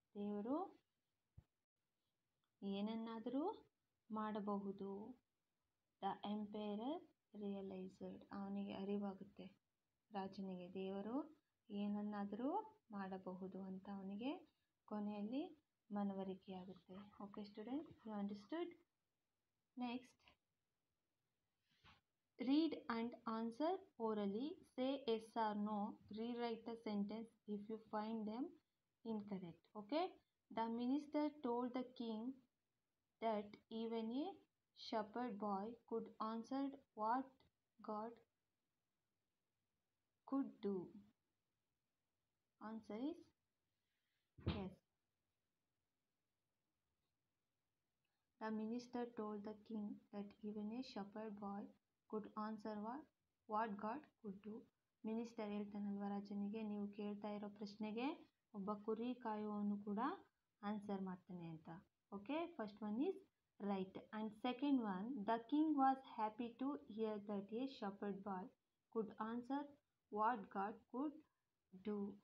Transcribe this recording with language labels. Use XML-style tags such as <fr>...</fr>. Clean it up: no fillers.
<kn>ದೇವರು ಏನನ್ನಾದರೂ ಮಾಡಬಹುದು.</kn> <en>The emperor realised.</en> <kn>ಅವನಿಗೆ ಅರಿವಾಗುತ್ತೆ, ರಾಜನಿಗೆ ದೇವರು ಏನನ್ನಾದರೂ ಮಾಡಬಹುದು ಅಂತ ಅವನಿಗೆ ಕೊನೆಯಲ್ಲಿ ಮನವರಿಕೆಯಾಗುತ್ತೆ.</kn> <en>Okay student, you understood. Next, read and answer orally. Say yes or no. Rewrite the sentence if you find them incorrect. Okay. The minister told the king that even a shepherd boy could answer what God could do. Answer is yes. The minister told the king that even a shepherd boy could answer what God could do.</en> <kn>Minister ಹೇಳ್ತಾನಲ್ವ ರಾಜನಿಗೆ, ನೀವು ಕೇಳ್ತಾ ಇರೋ ಪ್ರಶ್ನೆಗೆ ಒಬ್ಬ ಕುರಿ ಕಾಯುವವನು ಕೂಡ answer ಮಾಡ್ತಾನೆ ಅಂತ.</kn> <en>Okay, first one is right. And second one, the king was happy to hear that a shepherd boy could answer what God could do.</en>